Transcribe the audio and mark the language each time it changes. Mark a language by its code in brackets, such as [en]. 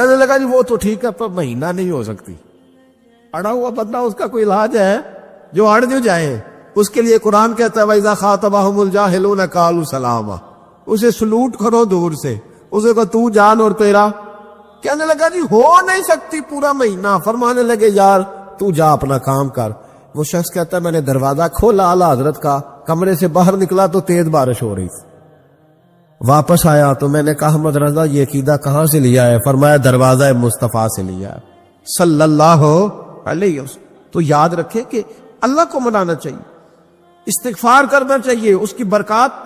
[ur] کہنے لگا جی وہ تو ٹھیک ہے پر مہینہ نہیں ہو سکتی. اڑا ہوا بندہ، اس کا کوئی علاج ہے؟ جو اڑ جو جائے اس کے لیے قرآن کہتا ہے [ar] وَإِذَا خَاطَبَهُمُ الْجَاهِلُونَ قَالُوا سَلَامًا، [ur] اسے سلوٹ کرو دور سے، اسے کو تو جان اور تیرا. کہنے لگا جی ہو نہیں سکتی پورا مہینہ. فرمانے لگے یار تو جا اپنا کام کر. وہ شخص کہتا ہے میں نے دروازہ کھولا اعلیٰ حضرت کا، کمرے سے باہر نکلا تو تیز بارش ہو رہی تھی. واپس آیا تو میں نے کہا احمد رضا یہ عقیدہ کہاں سے لیا ہے؟ فرمایا دروازہ مصطفیٰ سے لیا ہے صلی اللہ علیہ وسلم. تو یاد رکھیں کہ اللہ کو منانا چاہیے، استغفار کرنا چاہیے، اس کی برکات.